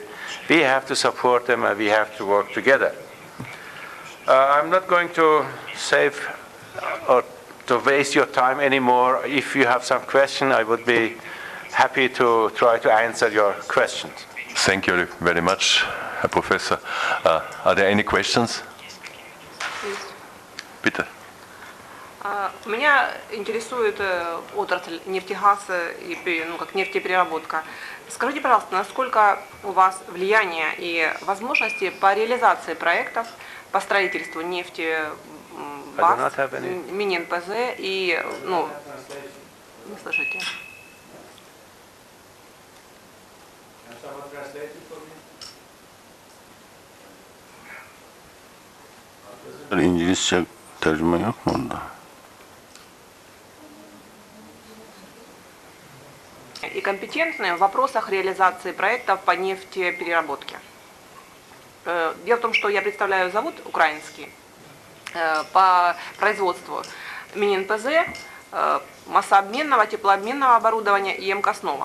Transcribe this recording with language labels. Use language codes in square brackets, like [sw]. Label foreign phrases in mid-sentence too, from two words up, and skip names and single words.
[en] We have to support them, and we have to work together. I'm not going to save or to waste your time anymore. If you have some question, I would be happy to try to answer your questions. Thank you very much, [de] Herr Professor. [en] Are there any questions? [de] Bitte. [ru] Меня интересует отрасль нефтегаза и как нефтепереработка. Скажите, пожалуйста, насколько у вас влияние и возможности по реализации проектов по строительству нефтебаз, мини-НПЗ и, не слышите? [tr] İngilizce tercüme yok mu onda? [ru] И компетентны в вопросах реализации проектов по нефтепереработке. Дело в том, что я представляю завод украинский по производству мини-НПЗ, массообменного, теплообменного оборудования и МКСного.